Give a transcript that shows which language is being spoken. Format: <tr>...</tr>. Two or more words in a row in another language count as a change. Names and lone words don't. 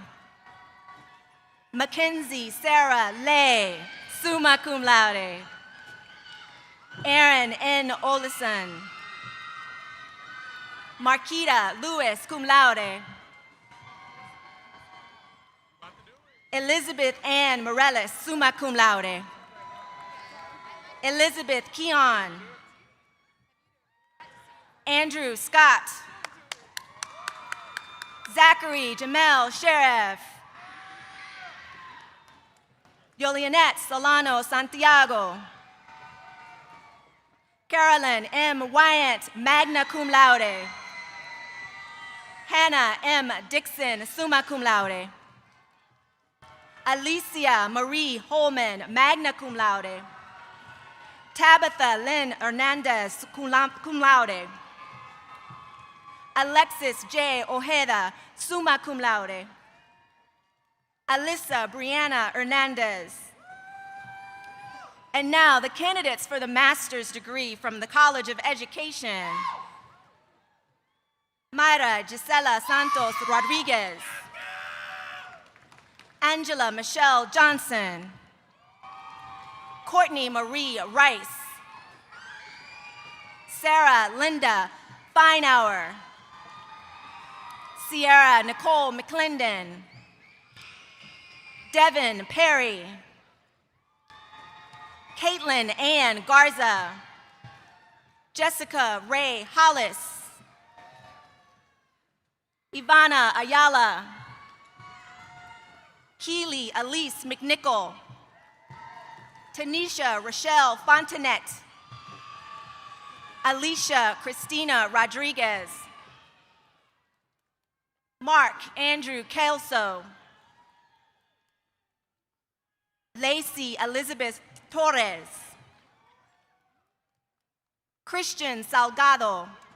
<en>Mackenzie Sarah Lay,</en> <la>summa cum laude.</la> <en>Aaron N. Olison. Marquita Lewis,</en> <la>cum laude.</la> <en>Elizabeth Ann Morales,</en> <la>summa cum laude.</la> <en>Elizabeth Keon. Andrew Scott. Zachary Jamel Sheriff. Yolianette Solano Santiago. Carolyn M. Wyant,</en> <la>magna cum laude.</la> <en>Hannah M. Dixon,</en> <la>summa cum laude.</la> <en>Alicia Marie Holman,</en> <la>magna cum laude.</la> <en>Tabitha Lynn Hernandez,</en> <la>cum laude.</la> <en>Alexis J. Ojeda,</en> <la>summa cum laude.</la> <en>Alyssa Brianna Hernandez. And now the candidates for the master's degree from the College of Education. Mayra Gisela Santos Rodriguez. Angela Michelle Johnson. Courtney Marie Rice. Sarah Linda Feinauer. Sierra Nicole McClendon. Devin Perry. Caitlin Ann Garza. Jessica Ray Hollis. Ivana Ayala. Keely Elise McNichol. Tanisha Rochelle Fontanet. Alicia Christina Rodriguez. Mark Andrew Kelso. Lacey Elizabeth Torres. Christian Salgado.</en>